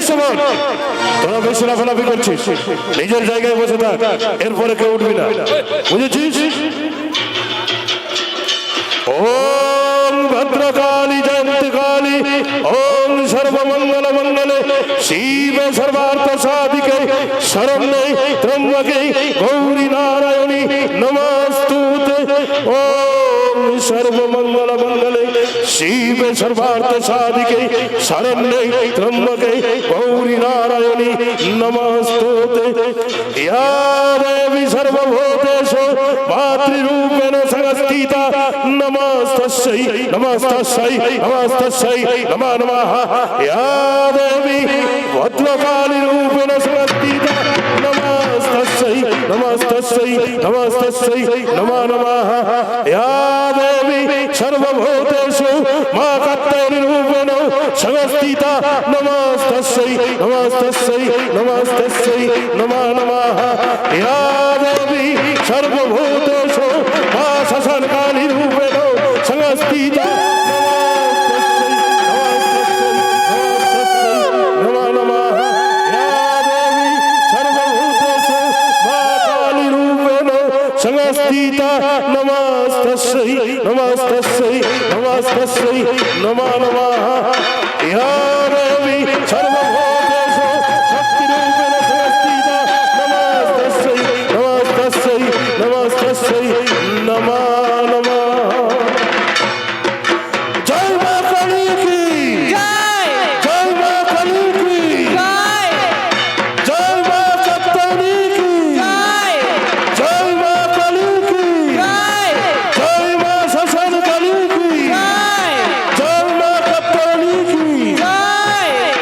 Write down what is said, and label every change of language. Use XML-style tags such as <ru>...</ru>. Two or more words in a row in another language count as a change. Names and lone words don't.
<bn>শোন, তোরা বেশি লাফালাফি করছিস, নিজের জায়গায় বসে থাক, এরপরে কেউ উঠবি না, বুঝেছিস?</bn> <sa>ওম ভদ্রকালী জয়ন্তী কালী, ওম সর্বমঙ্গল মঙ্গলে শিব সর্বার্থ সাধিকে শরণ্যে ত্র্যম্বকে গৌরী নারায়ণী নমস্তুতে। ওম সর্বমঙ্গল মঙ্গলে শিব সর্বার্থ সাধিকে শরণ্যে ত্র্যম্বকে গৌরী নারায়ণী নমস্তুতে। ইয়া দেবী সর্বভূতেষু মাতৃরূপেণ সংস্থিতা নমস্তস্যৈ নমস্তস্যৈ নমস্তস্যৈ নমো নমঃ। ইয়া দেবী ভদ্রকালী রূপেণ সংস্থিতা নমস্তস্যৈ নমস্তস্যৈ নমস্তস্যৈ নমো নমঃ। ইয়া দেবী সর্বভূতেষু মা কাত্যায়নী রূপেণ সংস্থিতা নমস্তস্যৈ নমস্তস্যৈ নমস্তস্যৈ নমো নমঃ। ইয়া দেবী সর্বভূতেষু মা শ্মশানকালী রূপেণ সংস্থিতা নমো নমঃ। ইয়া দেবী সর্বভূতেষু মা কালী রূপেণ সংস্থিতা নমস্তস্যৈ নমস্তস্যৈ নমস্তস্যৈ নমো নমঃ। ইয়া দেবী সর্বভূতেষু শক্তি রূপেণ সংস্থিতা নমস্তস্যৈ নমস্তস্যৈ নমস্তস্যৈ নমো নমঃ।</sa> <bn>জয় মা কালী কি জয় মা কালী কি জয় মা কাত্যায়নী কি জয় মা কালী কি জয় মা শ্মশান কালী কি জয় মা কাত্যায়নী কি জয়</bn>